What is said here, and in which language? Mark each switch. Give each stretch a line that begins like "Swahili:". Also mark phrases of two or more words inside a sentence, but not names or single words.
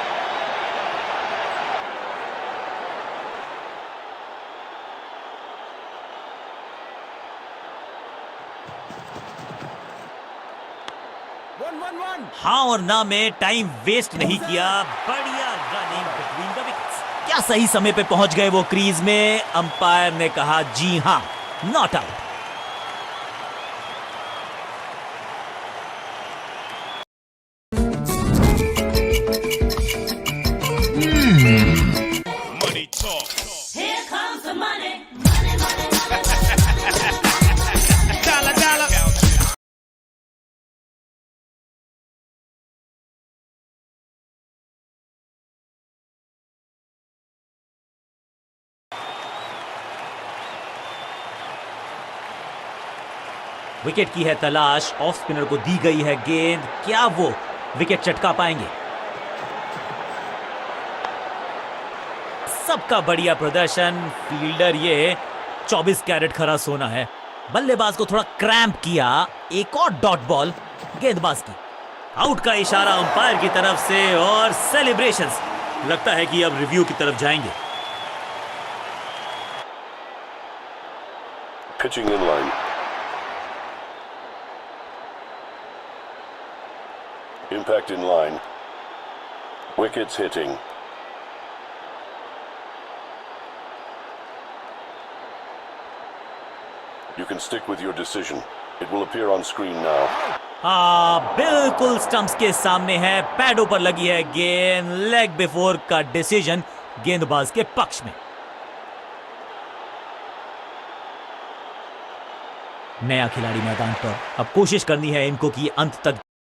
Hindi: हाँ और ना में टाइम वेस्ट नहीं किया। बढ़िया
English: running between the wickets.
Hindi: क्या सही समय पे पहुंच गए वो क्रीज में। अंपायर ने कहा जी हां,
English: not out. Money talk. Here comes the money. Money, money, money. Dollar, dollar.
Hindi: विकेट की है तलाश।
English: off spinner
Hindi: को दी गई है गेंद। क्या वो विकेट चटका पाएंगे? सबका बढ़िया प्रदर्शन। फील्डर ये 24 कैरेट खरा सोना है। बल्लेबाज को थोड़ा क्रैम्प किया। एक और
English: dot ball
Hindi: गेंदबाज की। आउट का इशारा अंपायर की तरफ से और सेलिब्रेशंस। लगता है कि अब रिव्यू की तरफ जाएंगे।
English: Pitching in line. Impact in line. Wickets hitting. You can stick with your decision. It will appear on screen now.
Hindi: हाँ, बिल्कुल स्टंप्स के सामने है। पैडों पर लगी है गेंद।
English: leg before
Hindi: का डिसीजन गेंदबाज के पक्ष में। नया खिलाड़ी मैदान पर, अब कोशिश करनी है इनको कि अंत तक।